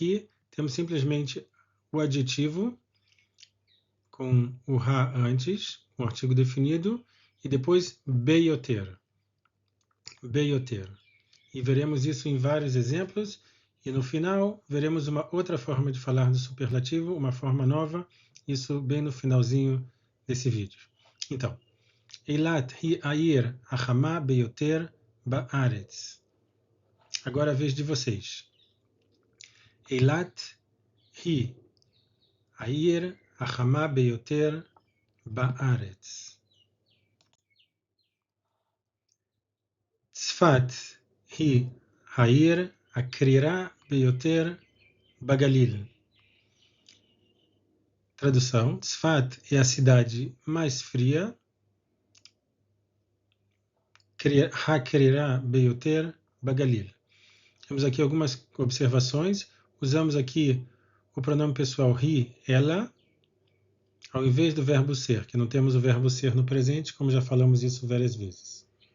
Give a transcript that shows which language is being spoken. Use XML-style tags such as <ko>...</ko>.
<pt>Aqui temos simplesmente o adjetivo com o ha antes, um artigo definido, e depois be-yoter. Be-yoter. E veremos isso em vários exemplos. E no final, veremos uma outra forma de falar do superlativo, uma forma nova, isso bem no finalzinho desse vídeo. Então,</pt> <he>Eilat hi העיר החמה ביותר בארץ.</he> <pt>Agora a vez de vocês.</pt> <he>Eilat hi העיר החמה ביותר בארץ. צפת היא העיר הקרירה ביותר בגליל.</he> <pt>Tradução: Tzfat é a cidade mais fria.</pt> <he>Hakrirá beyoter bagalil.</he> <pt>Temos aqui algumas observações. Usamos aqui o pronome pessoal hi, ela, ao invés do verbo ser, que não temos o verbo ser no presente, como já falamos isso várias vezes.</pt>